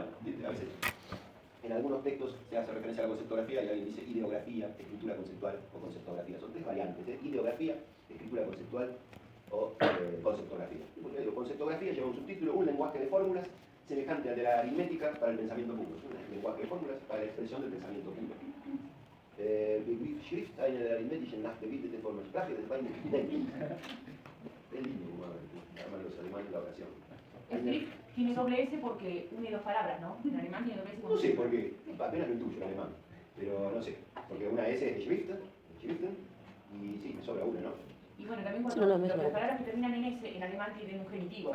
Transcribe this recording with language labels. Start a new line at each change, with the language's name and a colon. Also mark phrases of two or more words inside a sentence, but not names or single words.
Spanish: A veces en algunos textos se hace referencia a la conceptografía y alguien dice ideografía, escritura conceptual o conceptografía. Son tres variantes, ideografía, escritura conceptual o conceptografía. Y porque digo, conceptografía lleva un subtítulo, un lenguaje de fórmulas semejante al de la aritmética para el pensamiento puro. Es un lenguaje de fórmulas para la expresión del pensamiento puro.
German: Begriffsschrift eine aritmetische nach gebildete Formensprache des reinen Denkens.
Spanish: Es lindo como llaman los alemanes la oración. El Schrift tiene doble S porque une dos palabras, ¿no? En alemán tiene doble S. No sé por qué, apenas lo intuyo en alemán, pero no sé, porque una S es de Schriften, y sí, me sobra una, ¿no? Y bueno, también cuando las palabras que terminan en S en alemán tienen un genitivo.